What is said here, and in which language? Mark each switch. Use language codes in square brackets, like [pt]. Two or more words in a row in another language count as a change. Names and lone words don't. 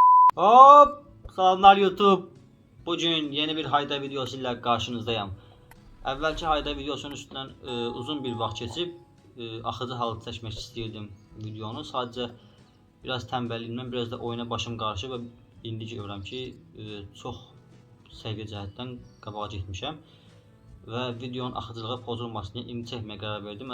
[az] Hop! Salamlar YouTube. [tr] Bugün yeni bir hayda videosu ile karşınızdayım. [az] Əvvəlki hayda videosunun üstündən uzun bir vaxt keçib axıcı halı çəkmək istəyirdim videonu. Sadəcə biraz tənbəlliyimdən, biraz da oyuna başım qarışıb və indi görürəm ki, çox səviyyə cəhətdən qabağa getmişəm və videonun axıcılığı pozulmasın deyə indi çəkməyə qərar verdim.